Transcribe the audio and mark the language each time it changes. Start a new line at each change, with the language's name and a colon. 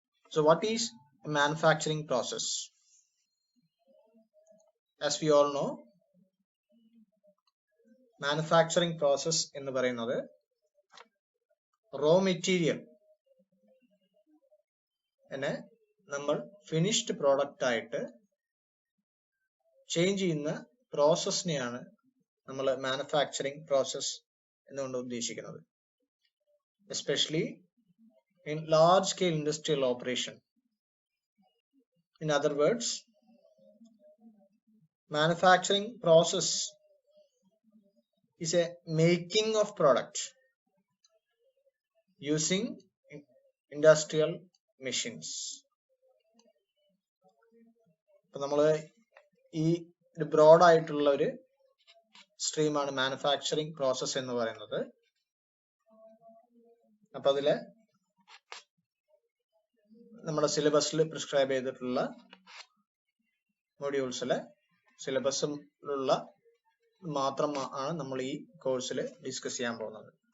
English: So what is a manufacturing process? As we all know, manufacturing process
Malayalam: എന്ന് പറയുന്നത്
English: raw material
Malayalam: നമ്മൾ finished product ആയിട്ട് change ചെയ്യുന്ന പ്രോസസ്സിനെയാണ് നമ്മൾ മാനുഫാക്ചറിങ് പ്രോസസ് എന്നുകൊണ്ട് ഉദ്ദേശിക്കുന്നത്.
English: Especially in large scale industrial operation. In other words, manufacturing process is a making of product using industrial machines.
Malayalam: അപ്പോൾ നമ്മൾ ഈ ഒരു ബ്രോഡ് ആയിട്ടുള്ള ഒരു സ്ട്രീമാണ് മാനുഫാക്ചറിങ് പ്രോസസ് എന്ന് പറയുന്നത്. അപ്പൊ അതില് നമ്മുടെ സിലബസിൽ പ്രിസ്ക്രൈബ് ചെയ്തിട്ടുള്ള മൊഡ്യൂൾസിലെ സിലബസിലുള്ള മാത്രം ആണ് നമ്മൾ ഈ കോഴ്സിൽ ഡിസ്കസ് ചെയ്യാൻ പോകുന്നത്.